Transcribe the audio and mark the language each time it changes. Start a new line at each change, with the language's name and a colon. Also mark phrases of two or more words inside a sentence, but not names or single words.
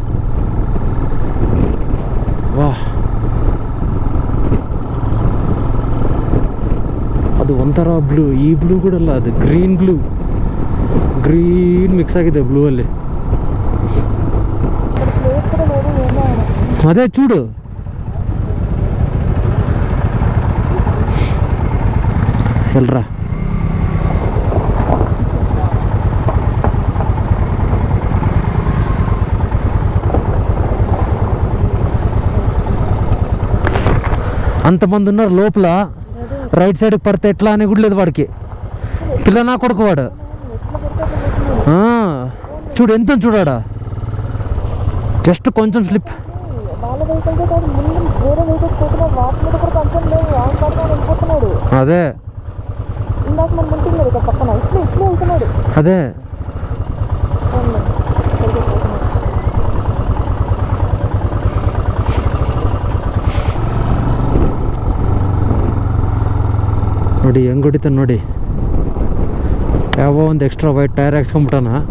Kannada: ವಾಹ್, ಅದು ಒಂಥರ ಬ್ಲೂ. ಈ ಬ್ಲೂ ಕೂಡ ಅಲ್ಲ, ಅದು
English: green blue, green mix
Kannada: ಆಗಿದೆ ಬ್ಲೂ ಅಲ್ಲಿ.
Telugu: అదే చూడు ఎల్ర. అంతమంది ఉన్నారు లోపల.
English: right side
Telugu: పడితే ఎట్లా అని కూడా లేదు వాడికి. పిల్ల నా కొడుకు వాడు. చూడు ఎంత చూడాడా, జస్ట్ కొంచెం స్లిప్. అదే అదే
Kannada: ನೋಡಿ ಹೆಂಗೆ ಹೊಡಿತಾನೆ ನೋಡಿ. ಯಾವ ಒಂದು
English: extra white tyre
Kannada: ಹಾಕ್ಸ್ಕೊಂಬಿಟ್ಟಾನ.